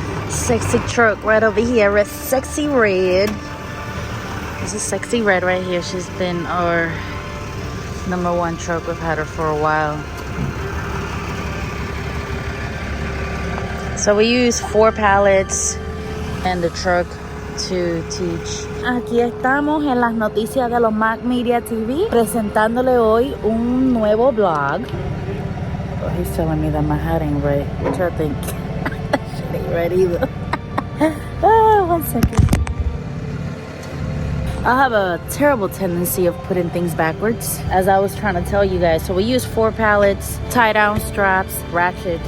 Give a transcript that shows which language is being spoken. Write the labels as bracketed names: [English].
[English] Sexy truck right over here with Sexy Red. This is Sexy Red right here. She's been our #1 truck. We've had her for a while. So we use 4 pallets and the truck to teach. [Spanish] Aquí estamos en las noticias de los Macc Media TV presentándole hoy un nuevo vlog. [English] Oh, he's telling me that my hat ain't right, which I think shit ain't right either. Oh, 1 second. I have a terrible tendency of putting things backwards, as I was trying to tell you guys. So we use 4 pallets, tie down straps, ratchet.